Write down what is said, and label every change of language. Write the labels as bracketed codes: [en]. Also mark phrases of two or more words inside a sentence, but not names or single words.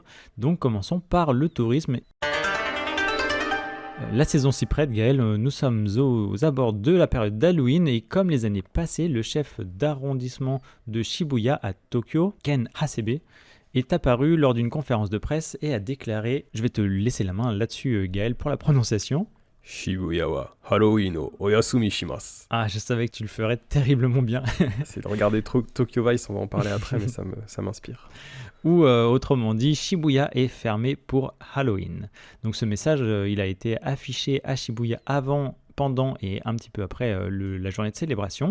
[fr] Donc commençons par le tourisme. La saison s'y prête, Gaël, nous sommes aux abords de la période d'Halloween, et comme les années passées, le chef d'arrondissement de Shibuya à Tokyo, Ken Hasebe, est apparu lors d'une conférence de presse et a déclaré, je vais te laisser la main là-dessus Gaël pour la prononciation. [ja] 渋谷はハロウィンをお休みします. [fr] Ah, je savais que tu le ferais terriblement bien. C'est de regarder Tokyo Vice, on va en parler après, mais ça m'inspire. Ou autrement dit, Shibuya est fermé pour Halloween. Donc ce message, il a été affiché à Shibuya avant, pendant et un petit peu après la journée de célébration.